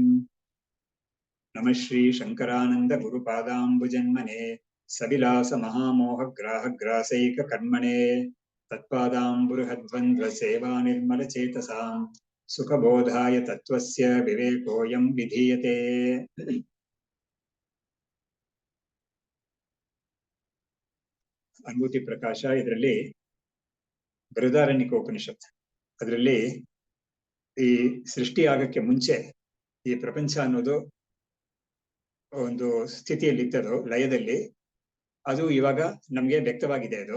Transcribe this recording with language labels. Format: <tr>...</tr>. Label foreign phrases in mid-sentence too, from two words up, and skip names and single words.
<sa>ನಮಃ ಶ್ರೀ ಶಂಕರಾನಂದ ಗುರುಪಾದಾಂಬುಜನ್ಮನೆ ಸವಿಲಾಸ ಮಹಾಮೋಹ ಗ್ರಾಹ ಗ್ರಾಸೈಕ ಕರ್ಮಣೆ ತತ್ಪಾದಾಂಬುರುಹದ್ವಂದ್ವ ಸೇವಾ ನಿರ್ಮಲ ಚೇತಸಾಂ ಸುಖಬೋಧಾಯ ತತ್ವಸ್ಯ ವಿವೇಕೋಯಂ ವಿಧೀಯತೆ.</sa> <kn>ಅನುಭೂತಿ ಪ್ರಕಾಶ ಇದರಲ್ಲಿ ಬೃಹದಾರಣ್ಯಕ ಉಪನಿಷತ್. ಅದರಲ್ಲಿ ಈ ಸೃಷ್ಟಿ ಆಗಕ್ಕೆ ಮುಂಚೆ ಈ ಪ್ರಪಂಚ ಅನ್ನೋದು ಒಂದು ಸ್ಥಿತಿಯಲ್ಲಿ ಇತ್ತದು, ಲಯದಲ್ಲಿ. ಅದು ಇವಾಗ ನಮ್ಗೆ ವ್ಯಕ್ತವಾಗಿದೆ ಅದು.</kn>